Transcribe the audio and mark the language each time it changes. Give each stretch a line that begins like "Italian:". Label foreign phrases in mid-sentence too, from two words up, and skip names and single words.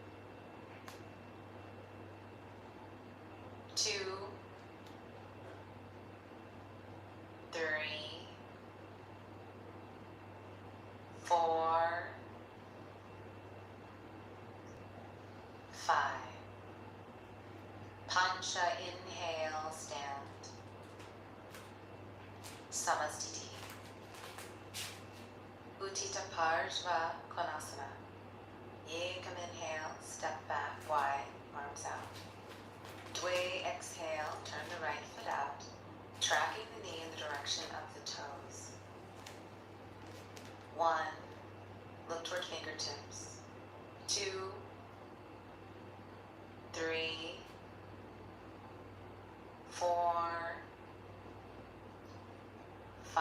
English: 2, 3, 4, 5. Pancha, inhale, stand. Samastiti. Uttita Parshva Konasana. Yekam inhale, step back, wide, arms out. Dway, exhale, turn the right foot out, tracking the knee in the direction of the toes. 1, look toward fingertips. 2, 3, 4, 5.